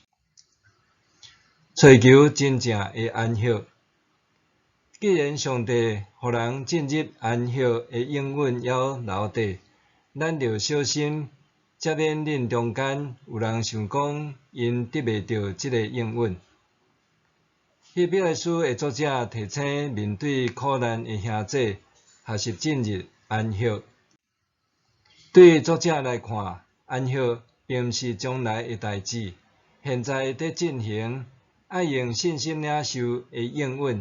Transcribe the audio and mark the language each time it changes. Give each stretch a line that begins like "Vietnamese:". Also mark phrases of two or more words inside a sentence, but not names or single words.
Min Nan Chinese: 找求真正的安息。既然上帝予人进入安息的应允还留底，咱着小心，才免恁中间有人想讲，因得袂到即个应允。希伯来书的作者提醒面对苦难的兄弟，学习进入安息。对作者来看，安息并毋是将来的代志，现在在进行，爱用信心领受的应允。